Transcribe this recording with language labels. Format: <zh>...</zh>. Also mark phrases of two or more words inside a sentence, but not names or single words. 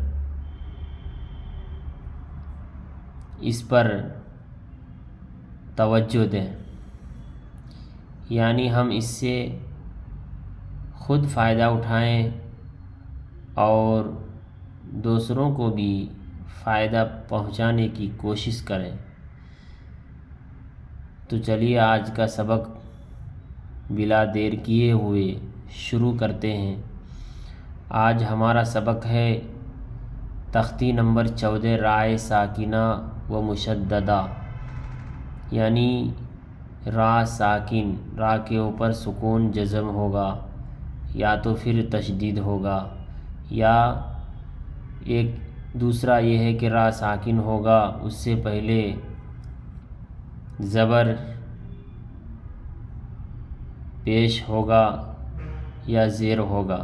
<ur>اس پر توجہ دیں، یعنی ہم اس سے خود فائدہ اٹھائیں اور دوسروں کو بھی فائدہ پہنچانے کی کوشش کریں۔ تو چلیے آج کا سبق بلا دیر کیے ہوئے شروع کرتے ہیں۔ آج ہمارا سبق ہے تختی نمبر 14 رائے ساکنہ و مشددہ، یعنی را ساکن، را کے اوپر سکون جزم ہوگا یا تو پھر تشدید ہوگا، یا ایک دوسرا یہ ہے کہ را ساکن ہوگا اس سے پہلے زبر پیش ہوگا یا زیر ہوگا۔</ur>